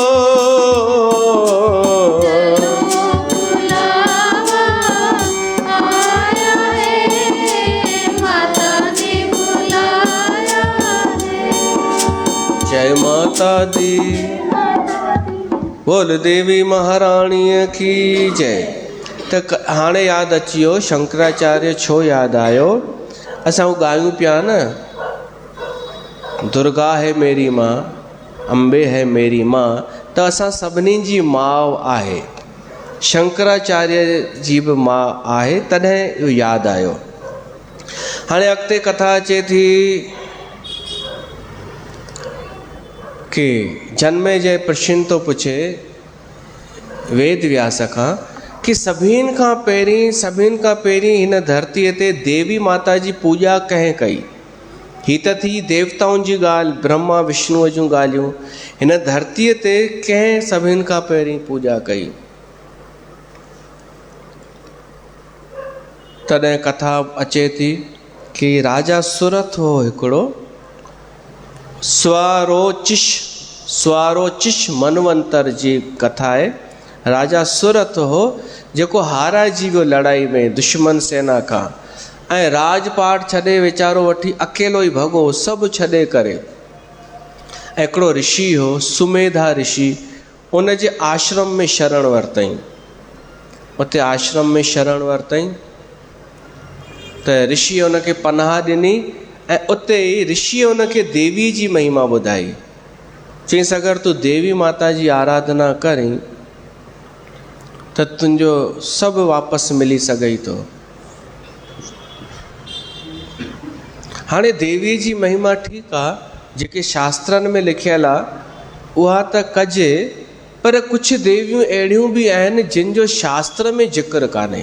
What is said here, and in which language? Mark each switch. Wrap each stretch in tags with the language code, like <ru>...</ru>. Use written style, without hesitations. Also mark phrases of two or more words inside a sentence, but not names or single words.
<hi>चलो बुलावा आया है, माता ने बुलाया है। जय माता दी, बोल देवी महाराणीअ की जय।</hi> <sd>त हाणे यादि अची वियो शंकराचार्य छो यादि आयो। असां हू ॻायूं पिया न,</sd> <hi>दुर्गा है मेरी माँ, अम्बे है मेरी माँ,</hi> <sd>त असां सभिनी जी माउ आहे, शंकराचार्य जी बि माउ आहे, तॾहिं इहो यादि आयो। हाणे अॻिते कथा अचे थी कि जनमेजय प्रश्न थो पुछे वेद व्यास खां कि सभिनि खां पहिरीं हिन धरतीअ ते देवी माता जी पूॼा कंहिं कई। ही त थी देवताउनि जी ॻाल्हि, ब्रह्मा विष्णुअ जूं ॻाल्हियूं। हिन धरतीअ ते कंहिं सभिनि खां पहिरीं पूॼा कई। तॾहिं कथा अचे थी कि राजा सुरथ हो हिकिड़ो, स्वारोचिश मनवंतर जी कथा आहे। राजा सुरथ हो जेको हाराइजी वियो लड़ाई में दुश्मन सेना खां, ऐं राजपाट छॾे वीचारो वठी अकेलो ई भॻो, सभु छॾे करे। ऐं हिकिड़ो ऋषि हो सुमेधा ऋषि, उन जे आश्रम में शरण वरितईं। उते आश्रम में शरण वरितईं त ऋषि उनखे पनाह ॾिनी, ऐं उते ई ऋषिअ उनखे देवी जी महिमा ॿुधाई। चईंसि अगरि तूं देवी माता जी आराधना करीं त तुंहिंजो सभु वापसि मिली सघई थो। हाणे देवी जी महिमा ठीकु आहे, जेके शास्त्रनि में लिखियलु आहे उहा त कजे, पर कुझु देवियूं अहिड़ियूं बि आहिनि जिन जो शास्त्र में ज़िक्र कान्हे।</sd>